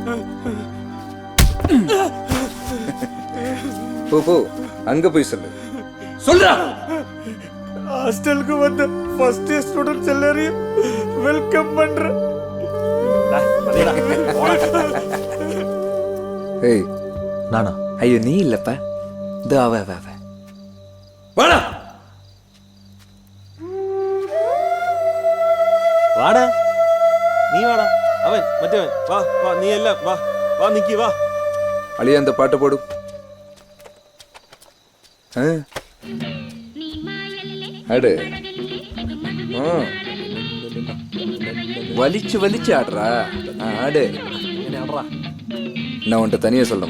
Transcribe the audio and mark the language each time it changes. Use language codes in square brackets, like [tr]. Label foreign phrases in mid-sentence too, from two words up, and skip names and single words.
[ta] போ போ, அங்க போய் சொல்லு. சொல்றா. ஹாஸ்டலுக்கு வந்த [en] first year students [ta] எல்லாரையும் வெல்கம் பண்றேன். ஏய், நானா? ஐயோ நீ இல்லப்பா. இதோ அவ அவ அவ. [ml] വാടാ വാടാ നീ വാടാ. അവൻ മറ്റവൻ വാ വാ. നീ എല്ലാം വാ വാ. നിക്ക് വാ. [ta] அழிய அந்த பாட்டு போடு. ஆடு. வலிச்சு வலிச்சு ஆடுறா. ஆடு. நான் உன்கிட்ட தனியா சொல்லணுமா?